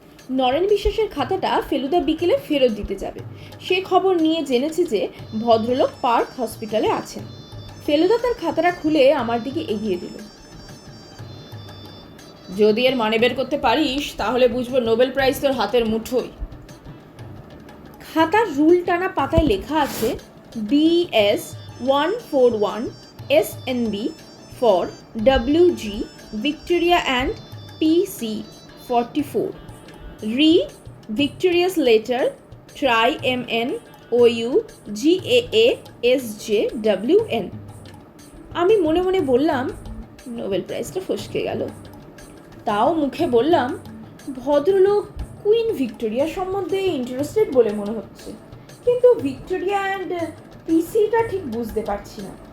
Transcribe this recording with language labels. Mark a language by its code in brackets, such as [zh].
[bn] নরেন বিশ্বাসের খাতাটা ফেলুদা বিকেলে ফেরত দিতে যাবে, সে খবর নিয়ে জেনেছে যে ভদ্রলোক পার্ক হসপিটালে আছেন। ফেলুদা তার খাতাটা খুলে আমার দিকে এগিয়ে দিল। যদি এর মানে বের করতে পারিস তাহলে বুঝবো নোবেল প্রাইজ তোর হাতের মুঠোয়। খাতার রুল টানা পাতায় লেখা আছে [en] BS 141 SNB for WG Victoria and PC 44. Read Victoria's letter try MN OU GAA SJWN. [bn] আমি মনে মনে বললাম, নোবেল প্রাইজটা ফসকে গেল। তাও মুখে বললাম, ভদ্রলোক কুইন ভিক্টোরিয়া সম্বন্ধে ইন্টারেস্টেড বলে মনে হচ্ছে, কিন্তু ভিক্টোরিয়া অ্যান্ড পিসিটা ঠিক বুঝতে পারছি না।